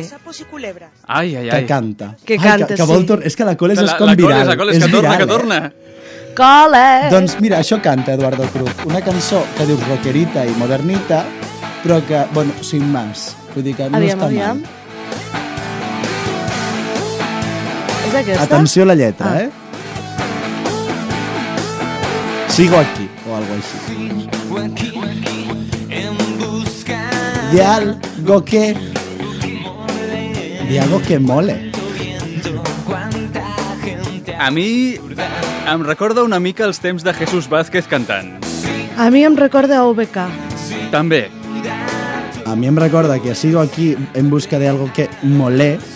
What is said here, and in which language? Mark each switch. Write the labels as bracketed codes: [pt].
[ca] Ai, ai, ai. Que canta. Que canta, que vol sí. És que la Coles és com viral. La Coles, és que torna, viral, que torna. Coles! Doncs mira, això canta Eduardo Cruz. Una cançó que diu rockerita i modernita, però que, bueno, [es] sin más. [ca] Vull dir que no està mal. Aviam. És aquesta? Atenció a la lletra, [es] Sigo aquí, o algo así. Sigo aquí, en busca de algo que... De algo que mole. [ca] A mi em recorda una mica els temps de Jesús Vázquez cantant. A mi em recorda a UBK. També. A mi em recorda que [es] sigo aquí en busca de algo que mole.